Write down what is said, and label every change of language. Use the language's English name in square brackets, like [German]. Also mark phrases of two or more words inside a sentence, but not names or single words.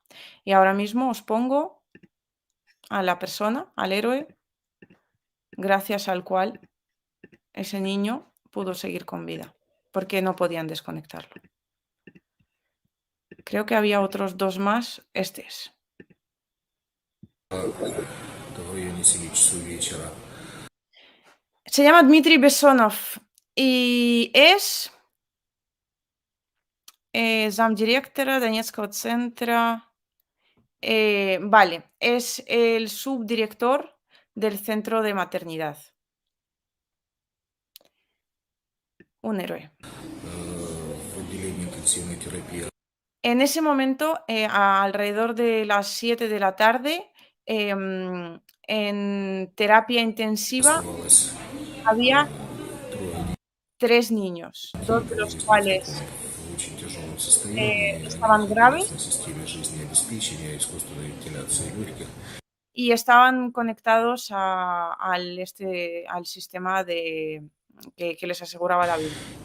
[Spanish] Y ahora mismo os pongo a la persona, al héroe, gracias al cual ese niño pudo seguir con vida, porque no podían desconectarlo. Creo que había otros 2 más. Este es. Se llama Dmitry Besonov y es [Russian] замдиректора Донецкого центра. [Spanish] Vale, es el subdirector del centro de maternidad. Un héroe. En ese momento, alrededor de las 7 de la tarde, en terapia intensiva había 3 niños, 2 de los cuales estaban graves y estaban conectados al sistema que les aseguraba la vida.